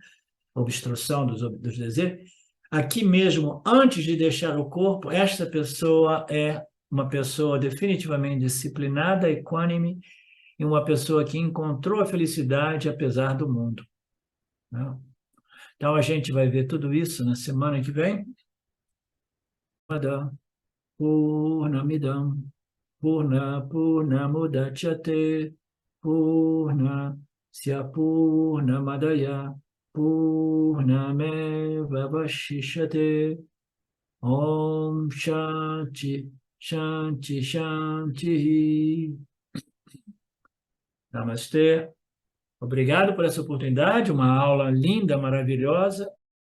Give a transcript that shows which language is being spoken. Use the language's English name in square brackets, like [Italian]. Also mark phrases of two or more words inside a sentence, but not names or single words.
[Portuguese] Obstrução dos desejos, aqui mesmo, antes de deixar o corpo, esta pessoa é uma pessoa definitivamente disciplinada, equânime, e uma pessoa que encontrou a felicidade apesar do mundo, né? Então, a gente vai ver tudo isso na semana que vem. [Sanskrit] पूर्णमिदम् पूर्णमुदच्यते पूर्णस्य पूर्णमादाय पूर्णमेव वशिष्यते. ॐ शान्ति शान्ति शान्ति. [Portuguese] Namastê. Obrigado por essa oportunidade, uma aula linda, maravilhosa.